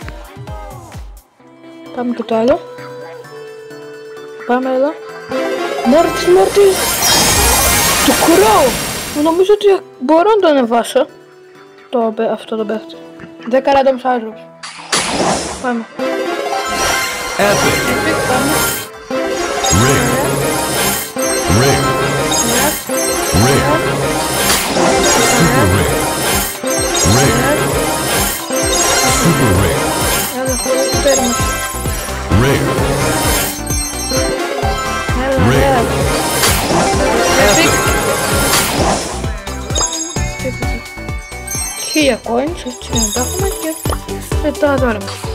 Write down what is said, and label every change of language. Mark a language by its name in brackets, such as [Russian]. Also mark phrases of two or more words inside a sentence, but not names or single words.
[Greek] Πάμε και το άλλο. Πάμε εδώ. Mortis! Το Crow! Νομίζω ότι μπορώ να το ανεβάσω. Αυτό το παίχτη. 10 [English] random cyclops. [Greek] Πάμε. [English] Epic. [Greek] Πάμε. [English] Ring. Ring. Ring. Super ring. Ring. Super ring. [Greek] Έλα, τέρμα. [English] Ring. [Greek] Έλα. [English] Epic. [Greek] 1000 coins, έτσι να τα έχουμε και μετά δώρα μας.